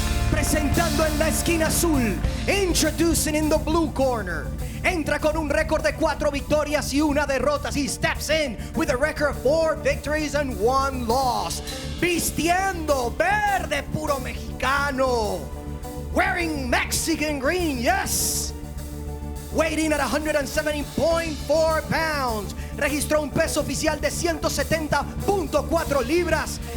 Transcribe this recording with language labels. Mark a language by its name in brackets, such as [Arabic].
[Spanish] Presentando en la esquina azul, [English] introducing in the blue corner. [Spanish] Entra con un récord de 4 victorias y 1 derrota. [English] He steps in with a record of 4 victories and 1 loss. [Spanish] Vistiendo verde puro mexicano. [English] Wearing Mexican green, yes. Weighing at 170.4 pounds. [Spanish] Registró un peso oficial de 170.4 libras.